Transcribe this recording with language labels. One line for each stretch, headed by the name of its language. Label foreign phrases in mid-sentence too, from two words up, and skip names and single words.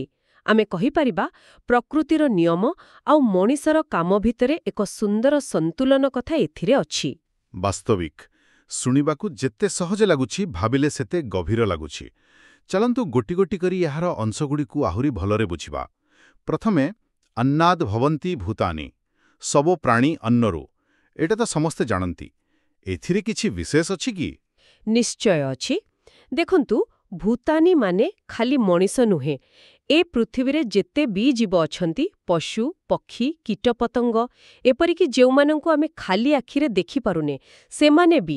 Odia: ଆମେ କହି ପାରିବା ପ୍ରକୃତିର ନିୟମ ଆଉ ମଣିଷର କାମ ଭିତରେ ଏକ ସୁନ୍ଦର ସନ୍ତୁଳନ କଥା ଏଥିରେ ଅଛି। ବାସ୍ତବିକ ଶୁଣିବାକୁ ଯେତେ ସହଜ ଲାଗୁଛି ଭାବିଲେ ସେତେ ଗଭୀର ଲାଗୁଛି। ଚାଲନ୍ତୁ ଗୋଟି ଗୋଟି କରି ଏହାର ଅଂଶଗୁଡ଼ିକୁ ଆହୁରି ଭଲରେ ବୁଝିବା। प्रथमे
Sanskrit: अन्नाद् भवन्ति भूतानि,
Odia: ସବୋ ପ୍ରାଣୀ ଅନ୍ନରୁ। ଏହା ତ ସମସ୍ତେ ଜାଣନ୍ତି। ଏଥିରେ କିଛି ବିଶେଷ ଅଛି କି? ନିଶ୍ଚୟ ଅଛି। ଦେଖନ୍ତୁ, ଭୂତାନି ମାନେ ଖାଲି ମଣିଷ ନୁହେଁ। ଏ ପୃଥିବୀରେ ଯେତେ ଭି ଜୀବ ଅଛନ୍ତି, ପଶୁ, ପକ୍ଷୀ, କୀଟପତଙ୍ଗ, ଏପରିକି ଯେଉଁମାନଙ୍କୁ ଆମେ ଖାଲି ଆଖିରେ ଦେଖି ପାରୁନେ, ସେମାନେ ଭି।